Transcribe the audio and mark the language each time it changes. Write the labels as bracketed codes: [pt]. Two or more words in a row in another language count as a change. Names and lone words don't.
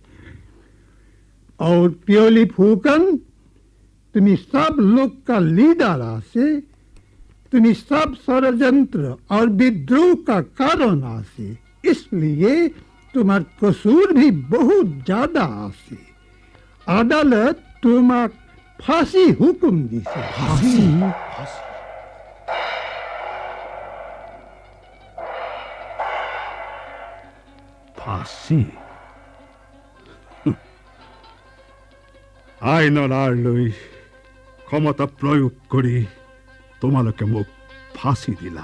[hi] और प्योली फूकन तुम्हें सब लोग का लीडर आसे, तुम्हें सब षड्यंत्र और विद्रोह का कारण आसे, इसलिए तुम्हारा कसूर भी बहुत ज्यादा आसे। अदालत तुम्हारा फांसी हुक्म दी से। [as] ফাঁসি? আইনৰ আঁৰ লৈ ক্ষমতা প্ৰয়োগ কৰি তোমালোকে মোক ফাঁসি দিলা।